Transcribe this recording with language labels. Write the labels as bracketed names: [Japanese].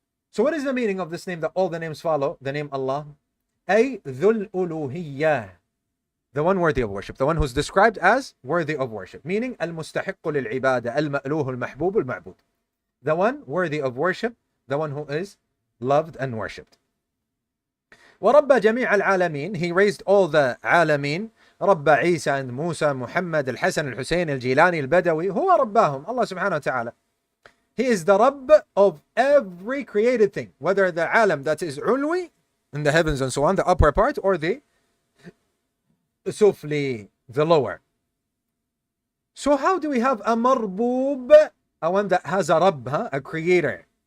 [English] So what is the meaning of this name that all the names follow? The name Allah. [Arabic] أي ذو الألوهية, [English] the one worthy of worship, the one who's described as worthy of worship, meaning [Arabic] المستحق للعبادة المألوه المحبوب المعبود, [English] the one worthy of worship, the one who is loved and worshipped. [Arabic] ورب جميع العالمين, [English] he raised all the [Arabic] عالمين, رب عيسى and موسى محمد الحسن الحسين الجيلاني البدوي, هو رباهم, Allah subhanahu wa ta'ala. [English] He is the Rabb of every created thing, whether the alam that is ulwi, in the heavens and so on, the upper part, or the sufli, the lower. So how do we have a marboob, a one that has a Rabb, a creator?